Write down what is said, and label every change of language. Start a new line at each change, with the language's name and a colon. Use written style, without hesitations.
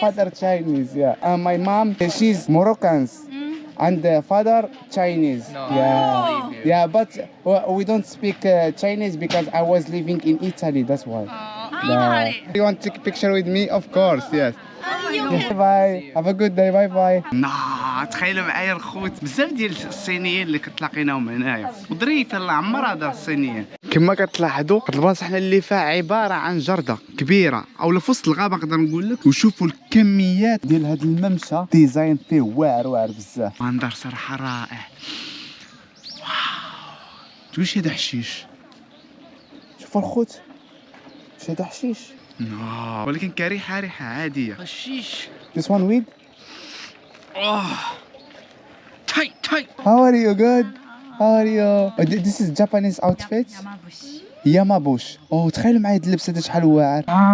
English: father Chinese. Yeah. And my mom, she's Moroccans. And the father Chinese. Yeah, but we don't speak Chinese because I was living in Italy. That's why. Italy. You want to take a picture with me? Of course, yes. You Bye. Have a good day. Bye.
Arabic: تخيلوا معايا الخوت بزاف ديال الصينيين اللي كتلاقيناهم هنايا وظريفه الله عمرها دار الصينيين. كما كتلاحظوا هاد البلاصه حنا اللي فيها عباره عن جرده كبيره او في وسط الغابه نقدر نقول لك. وشوفوا الكميات ديال هاد الممشى ديزاين فيه واعر بزاف. منظر صراحه رائع. واو واش هذا حشيش؟ شوفوا الخوت واش هذا حشيش؟ ولكن كريحه ريحه عاديه. حشيش.
English: This one weed? Tight. How are you? Good. How are you? This is Japanese outfit. يامابوش.
Arabic: اوه تخيلوا معايا هاد اللبس هذا شحال واعر.